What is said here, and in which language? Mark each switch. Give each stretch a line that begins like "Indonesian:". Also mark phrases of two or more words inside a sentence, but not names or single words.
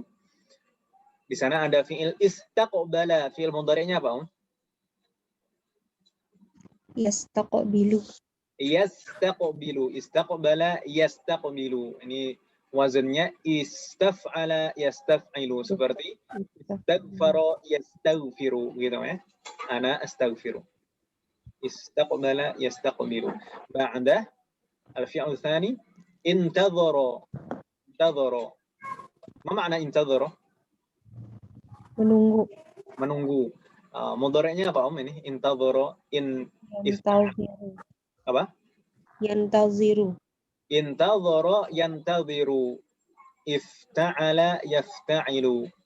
Indonesian: Di sana ada fiil istaqbala, fiil mudhari'nya apa,
Arabic: Yastaqbilu. Yastaqbilu, استقبل يستقبل.
Indonesian: Ini wazannya
Arabic: استفعل يستفعل,
Indonesian: seperti
Arabic: استغفر يستغفر
Indonesian: gitu ya.
Arabic: أنا أستغفر استقبل يستقبل. بعد الفعل الثاني انتظر. ما معنى انتظر?
Indonesian: Menunggu. Menunggu. Mudhari'nya apa ini? Intadhara
Arabic: Yantaziru.
Indonesian: apa?
Arabic: Yantaziru. انتظر ينتظر افتعل يفتعل.